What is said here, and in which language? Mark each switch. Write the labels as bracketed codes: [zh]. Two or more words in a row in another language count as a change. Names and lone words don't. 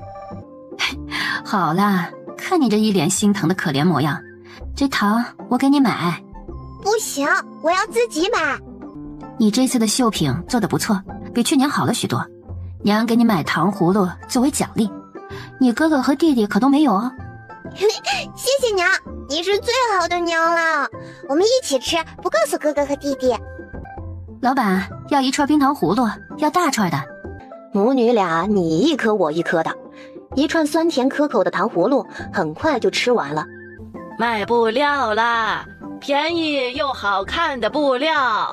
[zh] 好啦，看你這一臉心疼的可憐模樣，這糖我給你買。不行，我要自己買。你這次的繡品做得不錯，比去年好了許多。娘給你買糖葫蘆作為獎勵，你哥哥和弟弟可都沒有哦。謝謝娘，你是最好的娘了。我們一起吃，不告訴哥哥和弟弟。老板，要1串冰糖葫蘆，要大串的。母女倆你一顆我一顆的，1串酸甜可口的糖葫蘆很快就吃完了。賣布料啦，便宜又好看的布料。